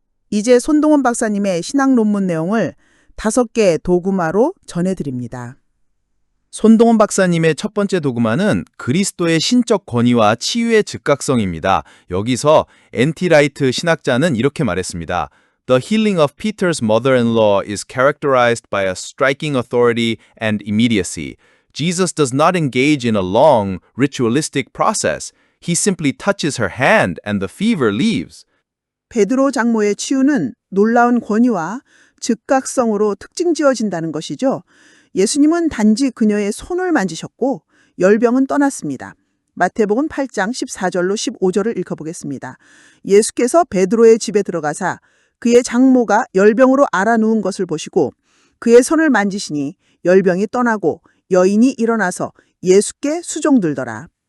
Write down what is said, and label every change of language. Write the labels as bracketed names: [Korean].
[Korean] 이제 손동훈 박사님의 신학 논문 내용을 5개의 도구마로 전해드립니다. 손동훈 박사님의 첫 번째 도구마는 그리스도의 신적 권위와 치유의 즉각성입니다. 여기서 N.T. 라이트 신학자는 이렇게 말했습니다. [English] The healing of Peter's mother-in-law is characterized by a striking authority and immediacy. Jesus does not engage in a long, ritualistic process. He simply touches her hand and the fever leaves. [Korean] 베드로 장모의 치유는 놀라운 권위와 즉각성으로 특징 지어진다는 것이죠. 예수님은 단지 그녀의 손을 만지셨고 열병은 떠났습니다. 마태복음 8장 14절로 15절을 읽어보겠습니다. 예수께서 베드로의 집에 들어가사 그의 장모가 열병으로 앓아누운 것을 보시고 그의 손을 만지시니 열병이 떠나고 여인이 일어나서 예수께 수종들더라.